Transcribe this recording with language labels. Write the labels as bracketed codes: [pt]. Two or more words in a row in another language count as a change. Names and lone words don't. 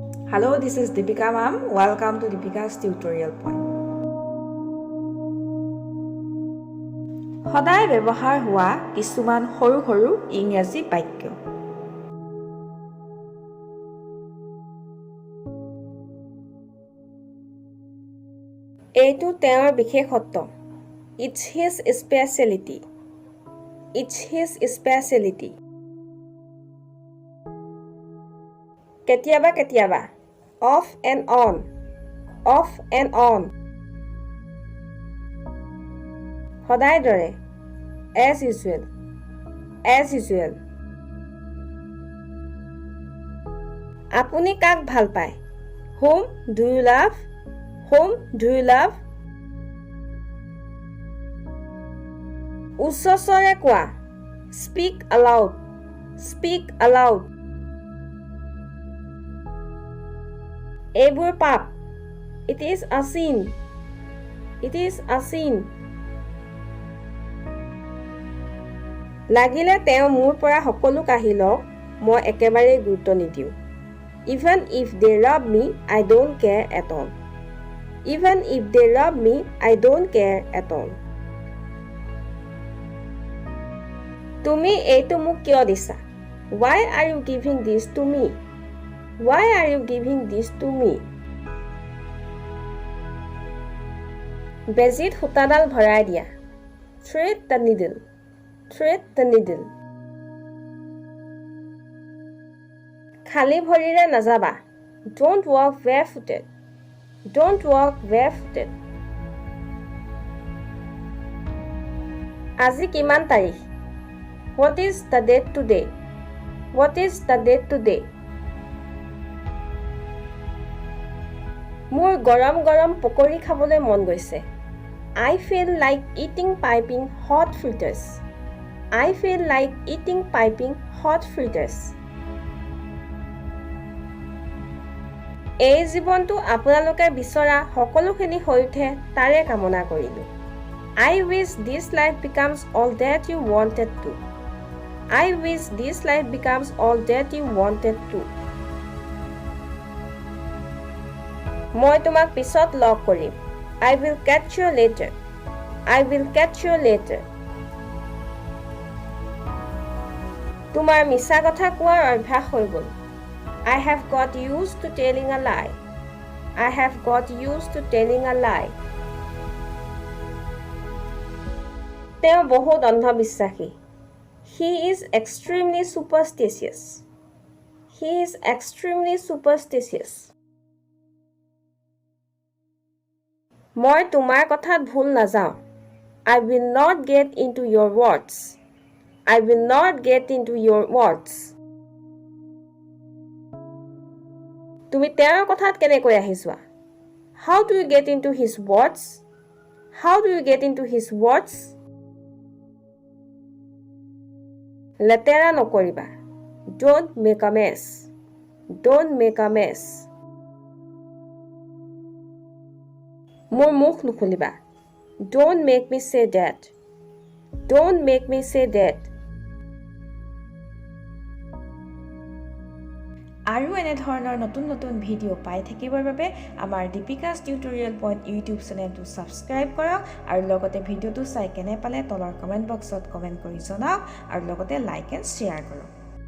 [en] Hello, this is Deepika ma'am. Welcome to Deepika's tutorial point. [as] সদায় ব্যৱহাৰ হোৱা কিছুমান সৰু সৰু ইংৰাজী বাক্য। এইটো তেওঁৰ বিশেষত্ব। [en] It's his specialty. It's his specialty. [as] কেতিয়াবা কেতিয়াবা [en] off and on. Off and on. [as] সদায় দৰে [en] as usual. As usual. [as] আপুনি কাক ভাল পায়? [en] Whom do you love? Whom do you love? [as] উচ্চ স্বৰে কোৱা. [en] Speak aloud. Speak aloud. [as] এইবোৰ পাপ. [en] It is a sin. It is a sin. [as] লাগিলে তেওঁ মোৰ পৰা সকলো কাঢ়ি লওক, মই একেবাৰে গুৰুত্ব নিদিওঁ। [en] Even if they rob me, I don't care at all. Even if they rob me, I don't care at all. [as] তুমি এইটো মোক কিয় দিছা? [en] Why are you giving this to me? Why are you giving this to me? [as] বেজিত সূতাডাল ভৰাই দিয়া. [en] Thread the needle. Thread the needle. [as] খালী ভৰিৰে নাযাবা. [en] Don't walk barefooted. Don't walk barefooted. [as] আজি কিমান তাৰিখ? [en] What is the date today? What is the date today? [as] মোৰ গৰম গৰম পকৰি খাবলৈ মন গৈছে. [en] I feel like eating piping hot fritters. I feel like eating piping hot fritters. [as] এই জীৱনটো আপোনালোকে বিচৰা সকলোখিনি হৈ উঠে তাৰে কামনা কৰিলোঁ. [en] I wish this life becomes all that you wanted to. I wish this life becomes all that you wanted to. [as] মই তোমাক পিছত লগ কৰিম. [en] I will catch you later. I will catch you later. [as] তোমাৰ মিছা কথা কোৱাৰ অভ্যাস হৈ গ'ল. [en] I have got used to telling a lie. I have got used to telling a lie. [as] তেওঁ বহুত অন্ধবিশ্বাসী. [en] He is extremely superstitious. He is extremely superstitious. [as] মই তোমাৰ কথাত ভুল নাযাওঁ. [en] I will not get into your words. I will not get into your words. [as] তুমি তেওঁৰ কথাত কেনেকৈ আহি যোৱা? [en] How do you get into his words? How do you get into his words? [as] লেতেৰা নকৰিবা. [en] Don't make a mess. Don't make a mess. [as] মোৰ মুখ নুখুলিবা. [en] Don't make me say that. Don't make me say that. [as] আৰু এনেধৰণৰ নতুন নতুন ভিডিঅ' পাই থাকিবৰ বাবে আমাৰ দীপিকাছ টিউটৰিয়েল পইণ্ট ইউটিউব চেনেলটো ছাবস্ক্ৰাইব কৰক আৰু লগতে ভিডিঅ'টো চাই কেনে পালে তলৰ কমেণ্ট বক্সত কমেণ্ট কৰি জনাওক আৰু লগতে [en] like and share [as] কৰক।